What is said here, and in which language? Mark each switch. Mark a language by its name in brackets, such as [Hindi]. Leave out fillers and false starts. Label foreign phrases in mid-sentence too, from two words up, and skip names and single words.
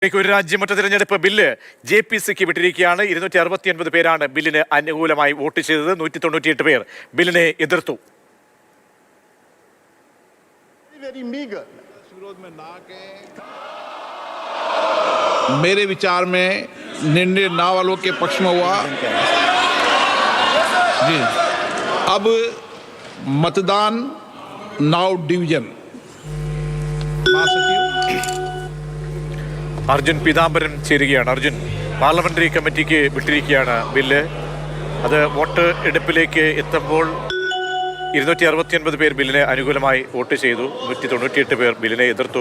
[Malayalam] ഒരു രാജ്യമൊറ്റ തിരഞ്ഞെടുപ്പ് ബില്ല് JPCക്ക് വിട്ടിരിക്കുകയാണ്. 269 പേരാണ് ബില്ലിന് അനുകൂലമായി വോട്ട് ചെയ്തത്. 198 പേർ ബില്ലിനെ എതിർത്തു. [Hindi] मेरे विचार में निर्णय ना वालों के पक्ष में हुआ जी। अब मतदान [English] now division [Malayalam] അർജുൻ പീതാംബരൻ ചേരുകയാണ്. അർജുൻ, പാർലമെന്ററി കമ്മിറ്റിക്ക് വിട്ടിരിക്കുകയാണ് ബില്ല്. അത് വോട്ട് എടുപ്പിലേക്ക് എത്തുമ്പോൾ 269 പേർ ബില്ലിന് അനുകൂലമായി വോട്ട് ചെയ്തു. 198 പേർ ബില്ലിനെ എതിർത്തു.